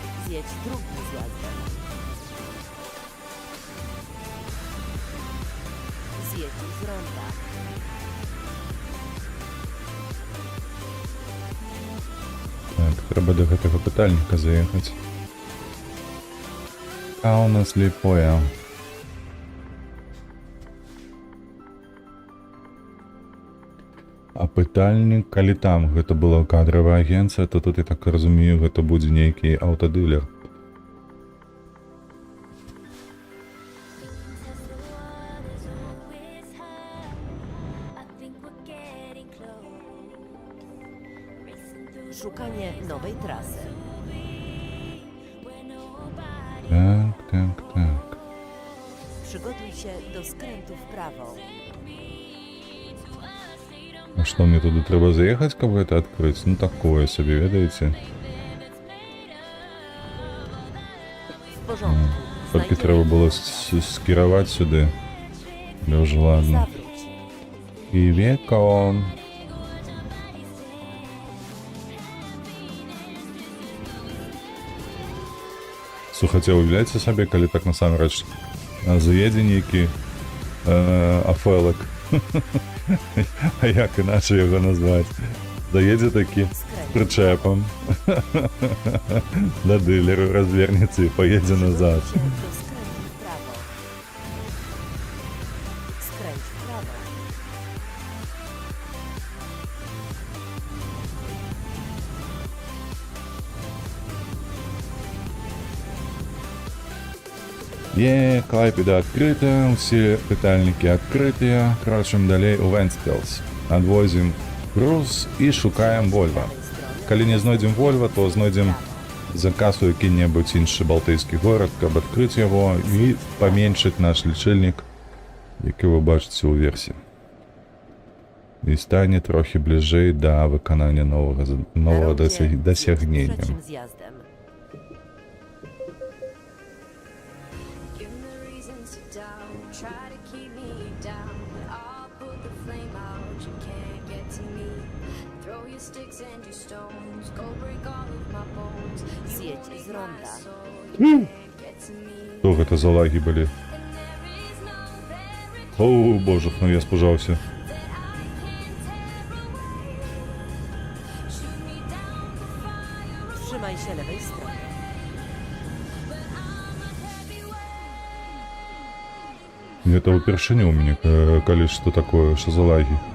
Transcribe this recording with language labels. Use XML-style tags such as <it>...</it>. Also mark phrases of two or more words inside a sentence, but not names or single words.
<pl>Zjedź drugim zjazdem. Zjedź z ronda.</pl> <be>Так, треба до гэтага пытальніка заехаць. А у нас слепое. А пытальнік, калі там гэта была кадравая агенцыя, то тут, я так разумею, гэта будзе нейкі аўтадылер.</be> <en>Test the waters always high. I think we're getting close. Racing through</en> <pl>Szukanie nowej trasy.</pl> <en>where nobody</en> <be>Так, так, так.</be> <pl>Przygotuj się do skrętu w prawo.</pl> <be>А што, мне туды трэба заехаць, каб гэта адкрыць? Ну такое сабе, ведаеце?</be> <pl>W porządku.</pl> <be>Толькі</be> <pl>Znajdziemy</pl> <be>трэба было скіраваць сюды. Але ўжо ладно.</be> <pl>Zawróć.</pl> <be>І веко. Слухайце, уявляеце сабе, калі так насамрэч заедзе нейкі афэлак. А як іначай яго назваць? Заедзе такі з прычэпам да дылеру, развернецца і паедзе назад.</be> <pl>Się do skrętu w prawo. Skręć w prawo.</pl> <be>Клайпеда адкрыта, усе пытальнікі адкрытыя. Крочым далей у Вентспілс. Адвозім груз і шукаем Вольва. Калі не знойдзем Вольва, то знойдзем заказ у які-небудзь іншы балтыйскі горад, каб адкрыць яго і паменшыць наш лічыльнік, які вы бачыце ў версіі. І стане трохі бліжэй да выканання новага</be> <pl>Na rondzie zjedź</pl> <be>дасягнення.</be> <pl>trzecim zjazdem.</pl> <en>give me reasons to doubt. Try to keep me down, but I'll put the flame out. You can't get to me. Throw your sticks and your stones. Go break all of my bones. You</en> <pl>Zjedź</pl> <en>won't make</en> <pl>z</pl> <en>my</en> <pl>ronda.</pl> <en>soul. You can't get to me.</en> <be>Што гэта за лагі былі?</be> <en>And there is no barricade</en> <be>О, божах, ну я спужаўся.</be> <en>that I can't tear away. Shoot me down the fire,</en> <pl>Trzymaj się lewej strony.</pl> <en>but I'm a heavyweight.</en> <be>Гэта ўпершыню ў мяне, калі што такое, што за лагі.</be>